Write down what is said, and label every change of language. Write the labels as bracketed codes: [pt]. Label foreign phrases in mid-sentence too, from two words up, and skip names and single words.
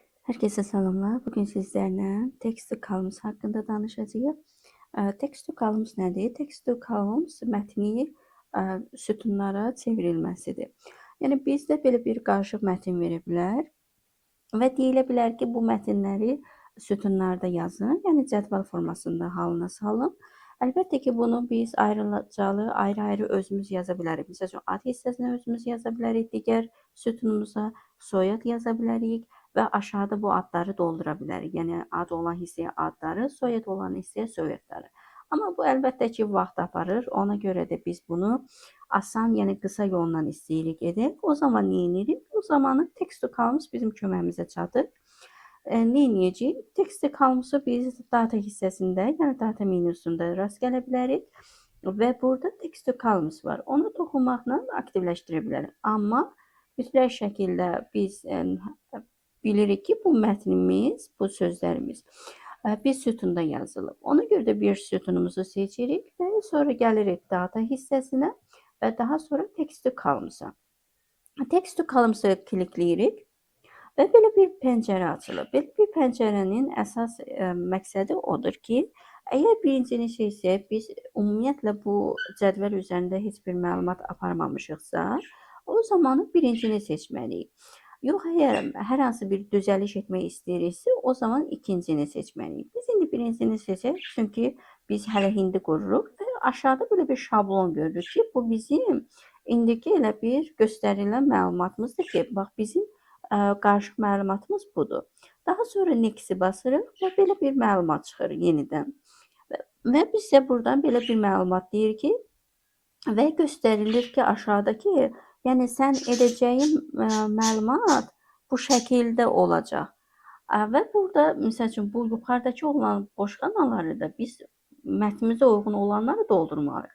[tr] Herkese selamlar. Bugün sizlerle [az] text-to-columns hakkında danışacağıq. Text-to-columns nədir? Text-to-columns mətni sütunlara çevrilməsidir. Yəni bizdə belə bir qarışıq mətin verə bilər və deyilə bilər ki, bu mətnləri sütunlarda yazın, yəni cədvəl formasında halına salın. Əlbəttə ki, bunu biz ayrıcalı, ayrı-ayrı özümüz yaza bilərik. Məsələn, ad hissəsinə özümüz yaza bilərik, digər sütunumuza soyad yaza bilərik və aşağıda bu adları doldura bilərik. Yəni ad olan hissəyə adları, soyad olan hissəyə soyadları. Amma bu əlbəttə ki, vaxt aparır. Ona görə də biz bunu asan, yəni qısa yolla istəyirik edək. O zaman nə edirik? O zamanı text-to-columns bizim köməyimizə çatır. Nə edəcəyik? Text-to-columns-u biz data hissəsində, yəni data menüsündə rast gələ bilərik və burada text-to-columns var. Onu toxunmaqla aktivləşdirə bilərik. Amma mütləq şəkildə biz bilirik ki, bu mətnimiz, bu sözlərimiz bir sütunda yazılıb. Ona görə də bir sütunumuzu seçirik və sonra gəlirik data hissəsinə və daha sonra text-to-columns-a. Text-to-columns-a klikləyirik. Və belə bir pəncərə açılır. Belə bir pəncərənin əsas məqsədi odur ki, əgər birincini seçsək, biz ümumiyyətlə bu cədvəl üzərində heç bir məlumat aparmamışıqsa, o zaman birincini seçməliyik. Yox, əgər hər hansı bir düzəliş etmək istəyiriksə, o zaman ikincini seçməliyik. Biz indi birincini seçək, çünki biz hələ indi qururuq və aşağıda belə bir şablon görürük ki, bu bizim indiki elə bir göstərilən məlumatımızdır ki, bax bizim qarışıq məlumatımız budur. Daha sonra next-i basırıq və belə bir məlumat çıxır yenidən. Və bizə buradan belə bir məlumat deyir ki, və göstərilir ki, aşağıdakı, yəni sən edəcəyin məlumat bu şəkildə olacaq. Və burada, məsəl üçün, bu yuxarıdakı olan boş xanaları da biz mətnimizə uyğun olanları doldurmalıyıq.